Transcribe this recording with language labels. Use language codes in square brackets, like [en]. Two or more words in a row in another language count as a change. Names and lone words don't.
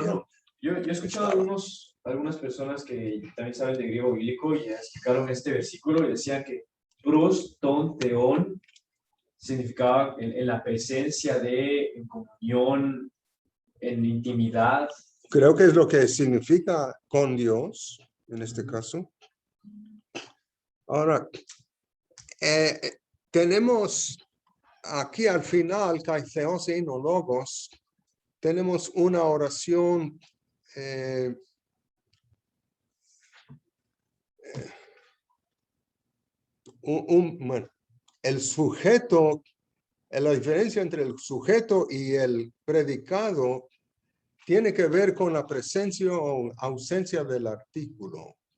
[es] Hermano, yo he escuchado algunas personas que también saben de griego bíblico y explicaron este versículo y decían que [el] πρὸς, τὸν, θεόν [es] significaba en la presencia de, en comunión, en intimidad. Creo que es lo que significa con Dios, en este caso. Ahora, tenemos aquí al final, [el] καὶ θεὸς ἦν ὁ λόγος, [es] tenemos una oración bueno, el sujeto, la diferencia entre el sujeto y el predicado tiene que ver con la presencia o ausencia del artículo.